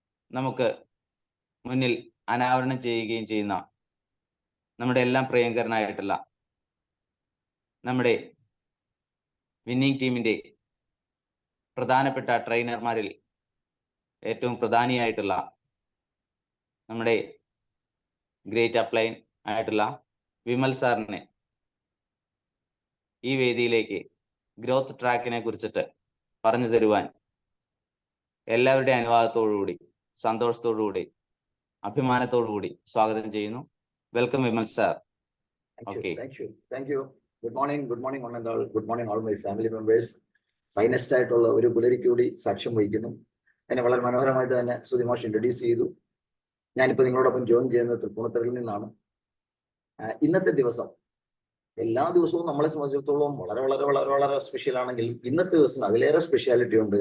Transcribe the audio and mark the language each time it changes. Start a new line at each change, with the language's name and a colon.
Malayalam: നമുക്ക് മുന്നിൽ അനാവരണം ചെയ്യുകയും ചെയ്യുന്ന നമ്മുടെ എല്ലാം പ്രിയങ്കരനായിട്ടുള്ള, നമ്മുടെ വിന്നിംഗ് ടീമിന്റെ പ്രധാനപ്പെട്ട ട്രെയിനർമാരിൽ ഏറ്റവും പ്രധാനിയായിട്ടുള്ള, നമ്മുടെ ഗ്രേറ്റ് അപ്ലൈൻ ആയിട്ടുള്ള വിമൽ സാറിനെ ഈ വേദിയിലേക്ക് ഗ്രോത്ത് ട്രാക്കിനെ കുറിച്ചിട്ട് പറഞ്ഞു തരുവാൻ എല്ലാവരുടെ അനുവാദത്തോടുകൂടി, സന്തോഷത്തോടുകൂടി, അഭിമാനത്തോടുകൂടി സ്വാഗതം ചെയ്യുന്നു.
English: Welcome Vimal sir. Okay. Thank you. Good morning one and all. Good morning all my family members.
Malayalam: Finest ആയിട്ടുള്ള ഒരു പുലരിക്ക് കൂടി സാക്ഷ്യം വഹിക്കുന്നു. എന്നെ വളരെ മനോഹരമായിട്ട് തന്നെ സുധിമാഷ് ഇൻട്രൊഡ്യൂസ് ചെയ്തു. ഞാനിപ്പോൾ നിങ്ങളോടൊപ്പം ജോയിൻ ചെയ്യുന്നത് തൃപ്പൂണിത്തുറയിൽ നിന്നാണ്. ഇന്നത്തെ ദിവസം എല്ലാ ദിവസവും നമ്മളെ സംബന്ധിച്ചിടത്തോളം വളരെ വളരെ വളരെ വളരെ സ്പെഷ്യൽ ആണെങ്കിൽ ഇന്നത്തെ ദിവസം അതിലേറെ സ്പെഷ്യാലിറ്റി ഉണ്ട്.